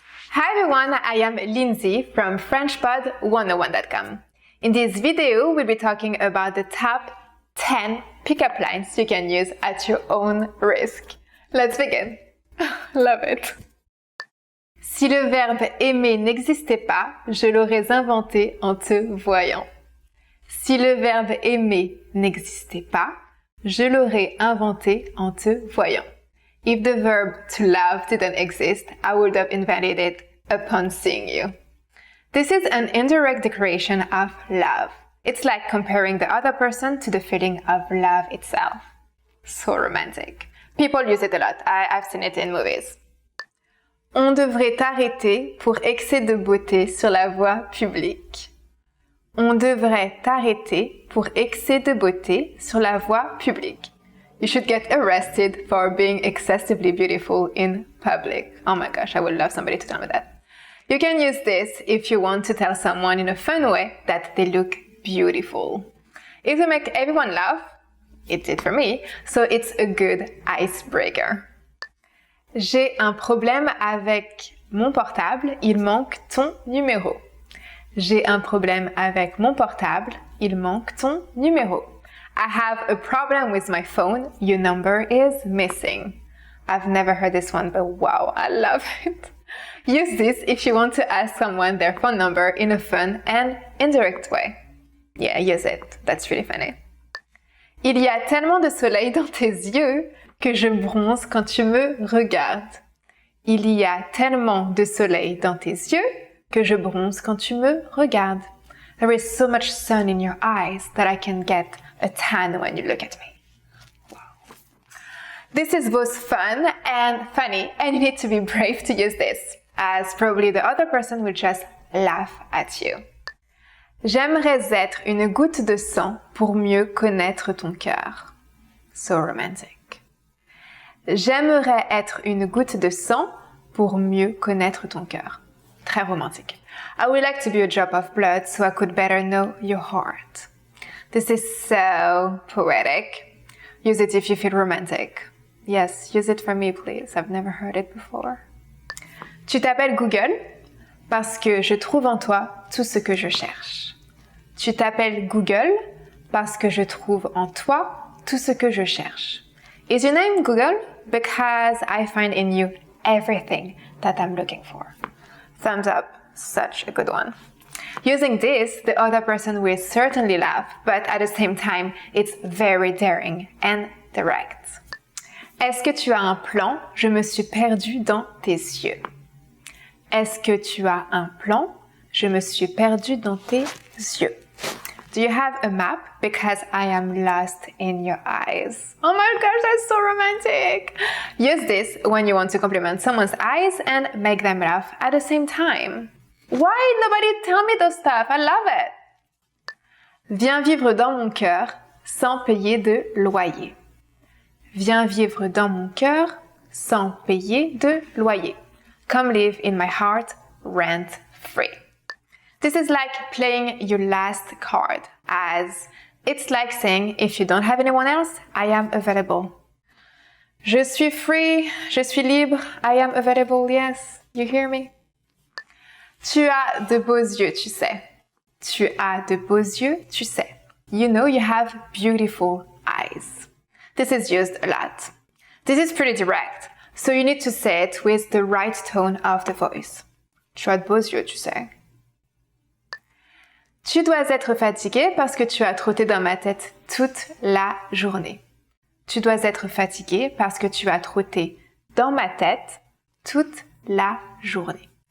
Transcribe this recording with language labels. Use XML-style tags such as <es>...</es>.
<en>Hi everyone, I am Lindsay from FrenchPod101.com. In this video, we'll be talking about the top 10 pickup lines you can use at your own risk. Let's begin. Love it.</en> <fr>Si le verbe aimer n'existait pas, je l'aurais inventé en te voyant. Si le verbe aimer n'existait pas, je l'aurais inventé en te voyant.</fr> <en>If the verb to love didn't exist, I would have invented it upon seeing you. This is an indirect declaration of love. It's like comparing the other person to the feeling of love itself. So romantic. People use it a lot. I've seen it in movies.</en> <fr>On devrait t'arrêter pour excès de beauté sur la voie publique. On devrait t'arrêter pour excès de beauté sur la voie publique.</fr> <en>You should get arrested for being excessively beautiful in public. Oh my gosh, I would love somebody to tell me that. You can use this if you want to tell someone in a fun way that they look beautiful. It will make everyone laugh. It did for me, so it's a good icebreaker.</en> <fr>J'ai un problème avec mon portable, il manque ton numéro. J'ai un problème avec mon portable, il manque ton numéro.</fr> <en>I have a problem with my phone, your number is missing. I've never heard this one, but wow, I love it. Use this if you want to ask someone their phone number in a fun and indirect way. Yeah, use it. That's really funny.</en> <fr>Il y a tellement de soleil dans tes yeux que je bronze quand tu me regardes. Il y a tellement de soleil dans tes yeux que je bronze quand tu me regardes.</fr> <en>There is so much sun in your eyes that I can get a tan when you look at me. Wow. This is both fun and funny, and you need to be brave to use this, as probably the other person will just laugh at you.</en> <fr>J'aimerais être une goutte de sang pour mieux connaître ton cœur.</fr> <en>So romantic.</en> <fr>J'aimerais être une goutte de sang pour mieux connaître ton cœur. Très romantique.</fr> <en>I would like to be a drop of blood so I could better know your heart. This is so poetic. Use it if you feel romantic. Yes, use it for me, please. I've never heard it before.</en> <fr>Tu t'appelles Google parce que je trouve en toi tout ce que je cherche. Tu t'appelles Google parce que je trouve en toi tout ce que je cherche.</fr> <en>Is your name Google? Because I find in you everything that I'm looking for. Thumbs up. Such a good one. Using this, the other person will certainly laugh, but at the same time, it's very daring and direct.</en> <fr>Est-ce que tu as un plan? Je me suis perdu dans tes yeux. Est-ce que tu as un plan? Je me suis perdu dans tes yeux.</fr> <en>Do you have a map? Because I am lost in your eyes. Oh my gosh, that's so romantic. Use this when you want to compliment someone's eyes and make them laugh at the same time. Why nobody tell me those stuff? I love it.</en> <fr>Viens vivre dans mon cœur sans payer de loyer. Viens vivre dans mon cœur sans payer de loyer.</fr> <en>Come live in my heart rent free. This is like playing your last card, as it's like saying, if you don't have anyone else, I am available.</en> <fr>Je suis free, je suis libre,</fr> <en>I am available, yes, you hear me?</en> <fr>Tu as de beaux yeux, tu sais. Tu as de beaux yeux, tu sais.</fr> <en>You know you have beautiful eyes. This is used a lot. This is pretty direct, so you need to say it with the right tone of the voice.</en> <fr>Tu as de beaux yeux, tu sais. Tu dois être fatigué parce que tu as trotté dans ma tête toute la journée. Tu dois être fatigué parce que tu as trotté dans ma tête toute la journée.</fr>